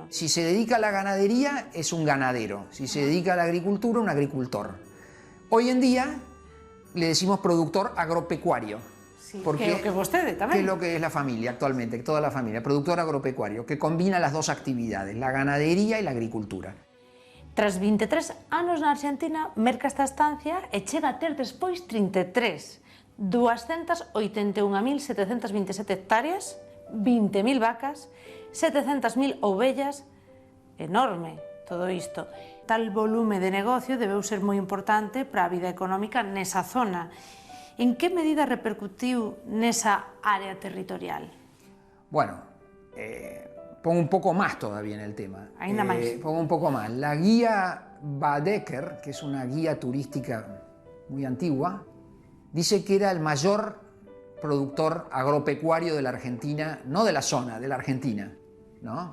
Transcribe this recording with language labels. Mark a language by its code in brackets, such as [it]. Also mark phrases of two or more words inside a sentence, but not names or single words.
[es] Si se dedica a la ganadería, es un ganadero. Si se dedica a la agricultura, un agricultor. Hoy en día le decimos productor agropecuario. [gl] Sí, porque que vostede tamén. [es] Que es lo que es la familia actualmente, toda la familia, productor agropecuario, que combina las 2 actividades, la ganadería y la agricultura. [gl] Tras 23 anos na Argentina, merca esta estancia e chega a ter despois 33, 281.727 hectáreas, 20.000 vacas, 700.000 ovellas, enorme todo isto. Tal volume de negocio debeu ser moi importante para a vida económica nesa zona. En que medida repercutiu nesa área territorial? [es] Bueno, pongo un poco más todavía en el tema. [gl] Ainda máis. [es] Pongo un poco más. La guía Baedeker, que es una guía turística muy antigua, dice que era el mayor productor agropecuario de la Argentina, no de la zona, de la Argentina, ¿no?